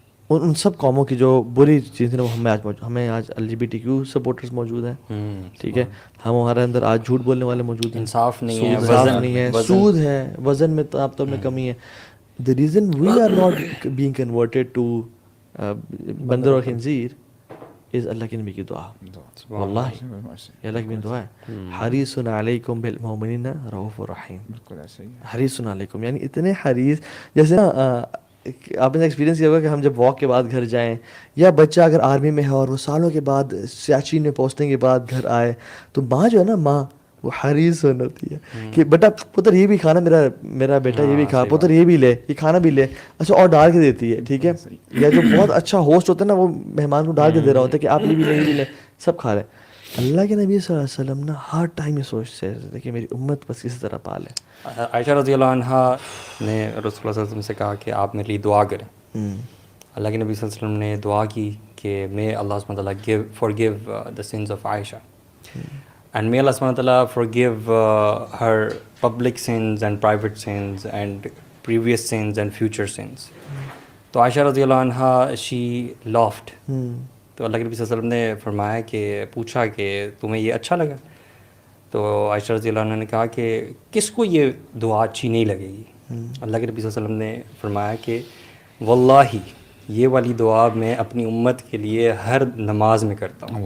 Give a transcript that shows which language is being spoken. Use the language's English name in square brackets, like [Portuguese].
[Urdu] ان سب قوموں کی جو بری چیزیں وہ ہمیں آج LGBTQ سپورٹرز موجود ہیں. ٹھیک ہے, ہمارے اندر آج جھوٹ بولنے والے موجود ہیں, انصاف نہیں ہے, سود ہے, وزن میں ناپ تول میں کمی ہے. [English] The reason we are not being converted to [Urdu] بندر اور خنزیر [English] is [Urdu] اللہ کے نبی کی دعا. واللہ یہ اللہ کی دعا ہے, [Arabic] حریص علیکم بالمؤمنین رؤوف رحیم. [Urdu] حریص علیکم یعنی اتنے حریص, جیسے نا آپ نے ایکسپیرینس کیا ہوگا کہ ہم جب واک کے بعد گھر جائیں, یا بچہ اگر آرمی میں ہے اور وہ سالوں کے بعد سیاچین میں پوسٹنگ کے بعد گھر آئے, تو ماں جو ہے نا ماں وہ حریص ہوتی ہے کہ بیٹا پتر یہ بھی کھانا, میرا بیٹا یہ بھی کھا, پتر یہ بھی لے, یہ کھانا بھی لے, اچھا اور ڈال کے دیتی ہے. ٹھیک ہے, یا جو بہت اچھا ہوسٹ ہوتا ہے نا وہ مہمان کو ڈال کے دے رہا ہوتا ہے کہ آپ یہ بھی لیں, یہ بھی لیں, سب کھا رہے. اللہ کے نبی صلی اللہ علیہ وسلم نا ہر ٹائم یہ سوچتے تھے کہ میری امت بس کسی طرح پالے. عائشہ رضی اللہ عنہا نے رسول اللہ صلی اللہ علیہ وسلم سے کہا کہ آپ میرے لیے دعا کریں. اللہ کے نبی صلی اللہ علیہ وسلم نے دعا کی کہ [English] may Allah subhanahu wa ta'ala forgive the sins of Aisha, and may Allah subhanahu wa ta'ala forgive her public sins and private sins and previous sins and future sins. [Urdu] تو عائشہ رضی اللہ عنہا [English] she laughed. [Urdu] تو اللہ کے نبی صلی اللہ علیہ وسلم نے فرمایا کہ پوچھا کہ تمہیں یہ اچھا لگا؟ تو عائشہ رضی اللہ عنہ نے کہا کہ کس کو یہ دعا اچھی نہیں لگے گی؟ اللہ کے نبی صلی اللہ علیہ وسلم نے فرمایا کہ واللہ یہ والی دعا میں اپنی امت کے لیے ہر نماز میں کرتا ہوں.